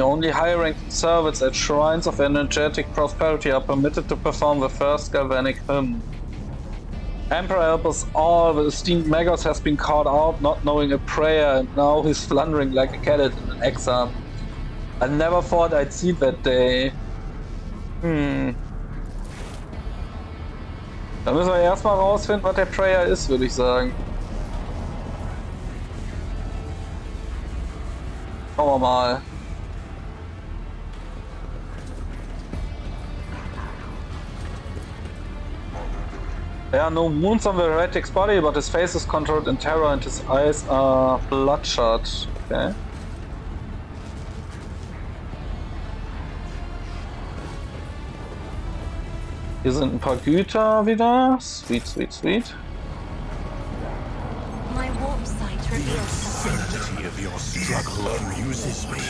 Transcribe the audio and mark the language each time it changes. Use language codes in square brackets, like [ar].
[en] Only high-ranking servants at shrines of energetic prosperity are permitted to perform the first galvanic hymn. Emperor help us all. The esteemed Magos has been caught out, not knowing a prayer, and now he's floundering like a cat in an exam. I never thought I'd see that day. [de] Da müssen wir erstmal rausfinden, was der Prayer ist, würde ich sagen. Schauen wir mal. [en] There are no wounds on the heretic's body, but his face is controlled in terror and his eyes are bloodshot. Okay. [de] Hier sind ein paar Güter wieder. [en] Sweet, sweet, sweet. My warp sight reveals something. Certainty of your struggle amuses me.